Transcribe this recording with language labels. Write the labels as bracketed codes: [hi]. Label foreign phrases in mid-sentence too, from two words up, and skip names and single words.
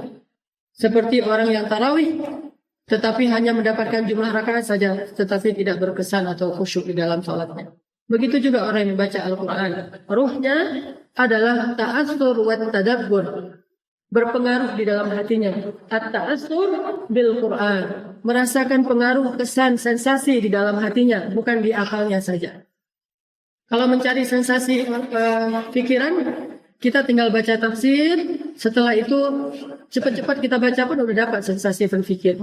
[id] Seperti orang yang tarawih, tetapi hanya mendapatkan jumlah rakaat saja tetapi tidak berkesan atau khusyuk di dalam sholatnya. Begitu juga orang yang membaca Al-Quran. Ruhnya adalah [ar] تأثر وتدبر, [id] berpengaruh di dalam hatinya. [ar] التأثر بالقرآن, [id] merasakan pengaruh, kesan, sensasi di dalam hatinya, bukan di akalnya saja. Kalau mencari sensasi pikiran, kita tinggal baca tafsir. Setelah itu cepat-cepat kita baca pun udah dapat sensasi berpikir.